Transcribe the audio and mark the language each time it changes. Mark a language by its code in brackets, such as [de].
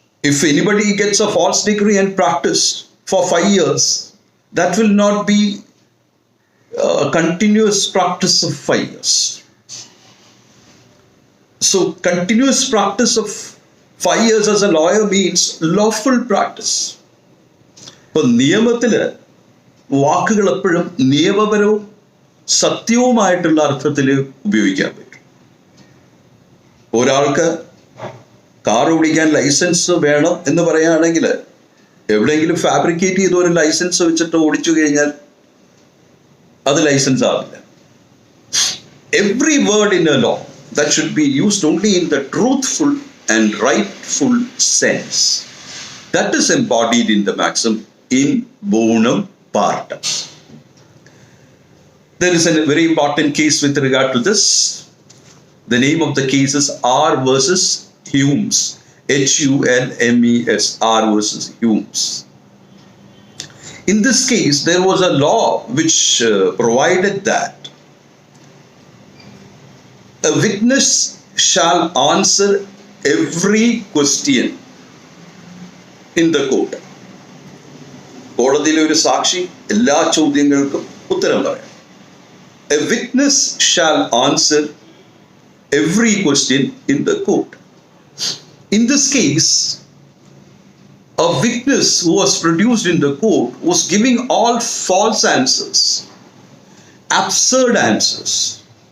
[en] If anybody gets a false degree and practice for 5 years, that will not be a continuous practice of 5 years. So continuous practice of 5 years as a lawyer means lawful practice. [ml] ഇപ്പോൾ നിയമത്തിൽ വാക്കുകൾ എപ്പോഴും നിയമപരവും സത്യവുമായിട്ടുള്ള അർത്ഥത്തിൽ ഉപയോഗിക്കാൻ പറ്റും. ഒരാൾക്ക് car ഓടിക്കാൻ licence വേണം എന്ന് പറയുകയാണെങ്കിൽ എവിടെയെങ്കിലും ഫാബ്രിക്കേറ്റ് ചെയ്ത ഒരു ലൈസൻസ് വെച്ചിട്ട് ഓടിച്ചു കഴിഞ്ഞാൽ അത് ലൈസൻസ് ആവില്ല. [en] Every word in a law that should be used only in the truthful and rightful sense, that is embodied in the maxim in bonam partem. There is a very important case with regard to this. The name of the case is R versus Humes. Hulmes, R versus Humes. In this case, there was a law which provided that a witness shall answer every question in the court. [ml] കോടതിയിലെ ഒരു സാക്ഷി എല്ലാ ചോദ്യങ്ങൾക്കും ഉത്തരം പറയാം. [en] A witness shall answer every question in the court. In this case, a witness who was produced in the court was giving all false answers, absurd answers.